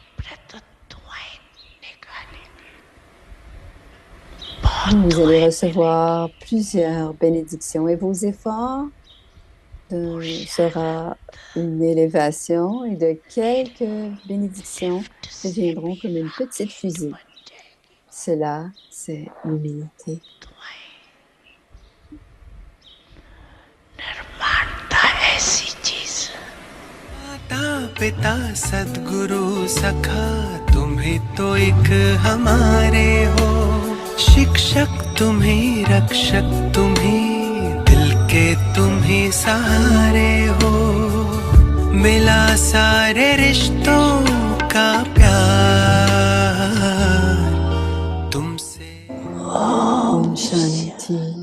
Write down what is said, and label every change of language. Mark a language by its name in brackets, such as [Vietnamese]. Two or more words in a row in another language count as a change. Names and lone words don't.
[French] Vous allez recevoir plusieurs bénédictions et vos efforts sera une élévation et de quelques bénédictions deviendront comme une petite fusée. Cela, c'est l'humilité. [Hindi] माता पिता सद्गुरु सखा तुम ही तो एक हमारे हो शिक्षक तुम ही रक्षक तुम ही दिल के तुम ही सहारे हो मिला सारे रिश्तों का प्यार तुमसे ओम शांति.